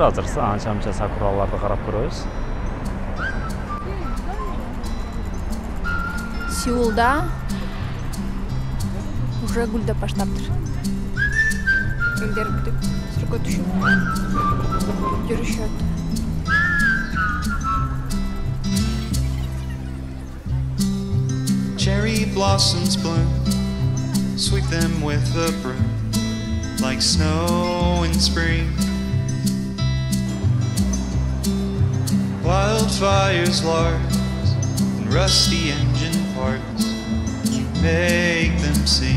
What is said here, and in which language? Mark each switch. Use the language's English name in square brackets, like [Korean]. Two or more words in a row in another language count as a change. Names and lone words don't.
[Kyrgyz] Азыр анча-мынча сакураларды карап көрөбүз. Сеулда уже гүлдөп баштаптыр. Элдер бүтүп, сүрөткө түшүп жүрүшөт. [English] Cherry blossoms bloom, sweep them with a broom, like snow in spring. Wildfires large and rusty engine parts, you make them sing.